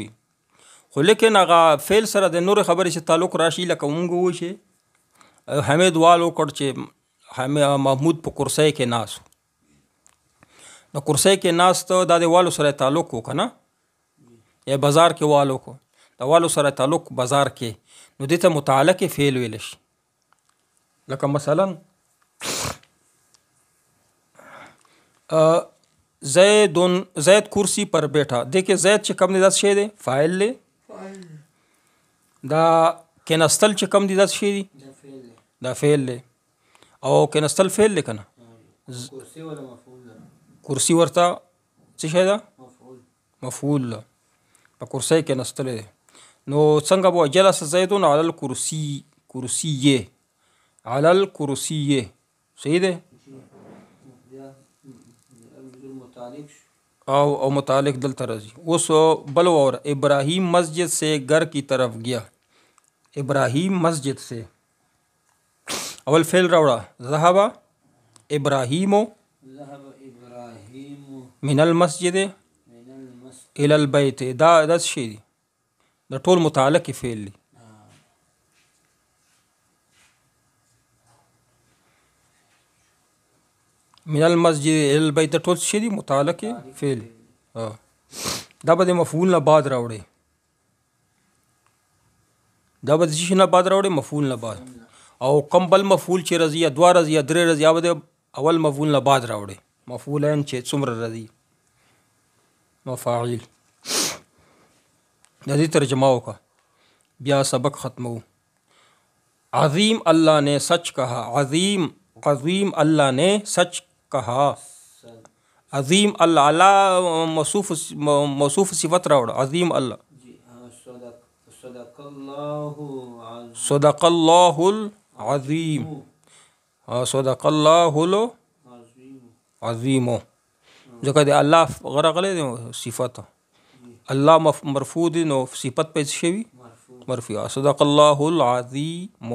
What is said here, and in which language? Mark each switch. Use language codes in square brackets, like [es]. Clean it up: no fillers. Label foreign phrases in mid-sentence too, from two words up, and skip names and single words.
[ps] وي خو لیکن هغه فعل سره د نورې خبرې چې تعلق راشي لکه مونږ ووایو چې حمید وال وکړ چې محمود په کرسۍ کې ناست نو کرسۍ کې ناست دا د والو سره تعلق وکړه نه یا بازار کې والو کو د والو سره تعلق بازار کې نو دې ته متعلق فعل ویل شي لکه مثلا [ur] زید کرسی پر بیٹھا دیکھیں [ps] زید چې کوم دی دا شی دی فاعل دی دا کېناستل چې کم دي دا څه شی دي دا فعل دی دا فعل دی او کېناستل فعل دی که نه کرسی ولا مفعول ده کرسي ورته څه شی ده مفعول مفعول ده په کرسۍ کېناستلی دی نو څنګه به [ar] جلس زیدون علی الکرسي کرسیه علی الکرسیه [ps] صحیح دی بیا متعلق شو او متعلق دلته راځي اوس بل واوره [ur] ابراهیم مسجد سے گھر کی طرف گیا ابراهیم مسجد سے [ps] اول فعل راوړه [ar] ذهب ابراهیم ذهب ابراهيم من المسجد من المسجد الى البيت [ps] دا څه شی دی د ټول متعلق فعل دی [ar] من المسجد الى البيت [ps] ټول څه شی دی متعلق فعل دا به د مفعول نه بعد راوړي دا به د شي نه بعد راوړي مفعول نه بعد او کم بل مفعول چې راځي یا دوه راځي یا درې راځي یا به د اول مفعول نه بعد راوړي مفعولین چې څومره راځي مفاعیل د دې ترجمه وکړه بیا سبق ختمو [ur] عظیم اللہ نے سچ کہا [ps] عظیم [ur] عظیم اللہ نے سچ کہا [ps] عظیم اللہ اللہ موصوف صفت راوڑ عظیم اللہ [ar] جی صدق الله صدق اللہ العظیم صدق اللہ العظیم [ps] ځکه د الله غرغله دی صفت الله مرفوع دی نو صفت په شوی مرفوع [ar] صدق الله العظیم